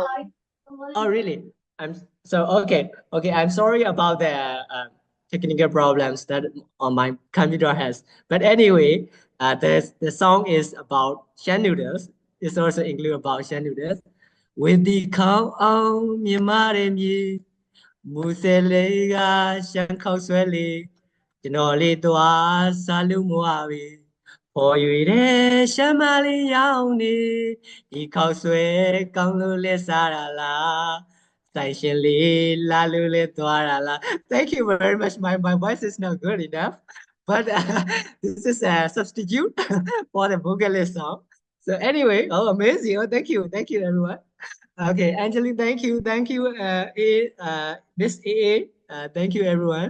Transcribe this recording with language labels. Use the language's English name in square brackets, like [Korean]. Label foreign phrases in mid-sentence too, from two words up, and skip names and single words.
[English] Oh, really? I'm so okay. Okay, I'm sorry about the technical problems that on my computer has. But anyway, the song is about Shan noodles. It's also include about Shan noodles. With the count on Myanmar [Burmese] မူဆယ်လေးကရှမ်းခောက်ဆွဲလေးကျွန်တော်လေးသွားစားလို့မဝပြီပေါ်၍တဲ့ရှမ်းမလေးရောင်းနေဒီခောက်ဆွဲကောင်းလို့လဲစားတာလားဆိုင်ရှင်လေးလာလို့လဲသွားတာလား [English] Thank you very much. My voice is not good enough, but this is a substitute for the vocalist song. So anyway, oh amazing. Oh, thank you everyone. Okay, Angelique, thank you, Miss AA, thank you, everyone.